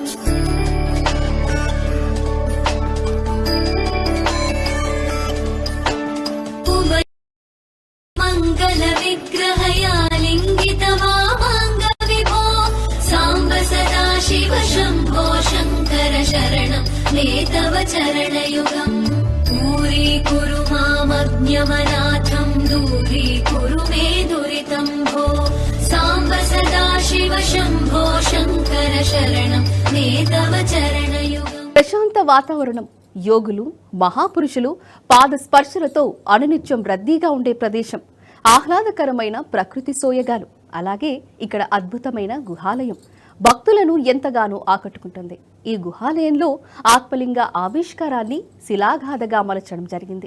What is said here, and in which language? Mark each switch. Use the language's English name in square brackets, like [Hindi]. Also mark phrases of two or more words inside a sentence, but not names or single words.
[Sanskrit] మంగళ విగ్రహయా లింగిత మామాంగ విభో సాంబ సదాశివ శంభో శంకర శరణం మే తవ చరణయుగం. పూరీకురు మామజ్ఞమనాథం దూరీకురు మే దురితం భో సాంబ शिव शम्भो शङ्कर शरणं मे तव चरणयुगम् [Telugu] ప్రశాంత వాతావరణం, యోగులు, మహాపురుషులు పాద స్పర్శలతో అనునిత్యం రద్దీగా ఉండే ప్రదేశం, ఆహ్లాదకరమైన ప్రకృతి సోయగాలు, అలాగే ఇక్కడ అద్భుతమైన గుహాలయం భక్తులను ఎంతగానో ఆకట్టుకుంటుంది. ఈ గుహాలయంలో ఆత్మలింగ ఆవిష్కారాన్ని శిలాగాథగా మలచడం జరిగింది.